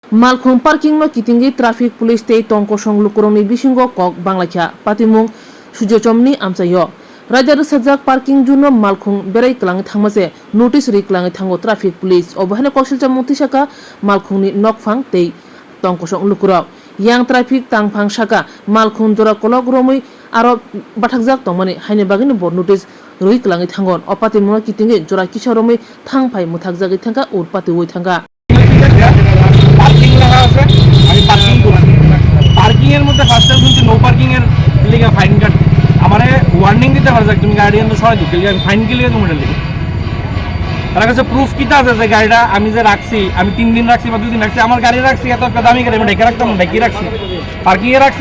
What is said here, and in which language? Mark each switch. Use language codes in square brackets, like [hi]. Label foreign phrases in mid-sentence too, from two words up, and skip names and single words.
[trp] Malkhung parking no kitingi [en] traffic police [trp] tei tongko songluk korongni bisingo kok banglaikha patimung sujechomni amchayo rajar sajak parking juno malkhung berai klang thangmase notice ri klang thango [en] traffic police [trp] obahane koksilcha mutisaka malkhungni nokphang tei tongko songlukuro yang traffic tangphang saka malkhung jora kolok romoi aro bathakjak tongmani haine bagini bo notice roi klang thangon opatimung kitingi jora kisa romoi thangphai muthakjagi thangka urpati oi thangka [bn] পার্কিং লাগা আছে আমি পার্কিং করছি পার্কিং এর মধ্যে [en] first time [bn] শুনছি [en] no parking [bn] এর লিগে ফাইন কাট আমারে ওয়ার্নিং দিতে পারছে তুমি গাড়ি এনে সরাই দিতে লিগে ফাইন কি লিগে তুমি লিগে তার কাছে প্রুফ কিটা আছে যে গাড়িটা আমি যে রাখছি আমি 3 দিন রাখছি বা 2 দিন রাখছি আমার গাড়ি রাখছি এত একটা দামি গাড়ি আমি ঢেকে রাখতাম ঢেকে রাখছি পার্কিং এ রাখছি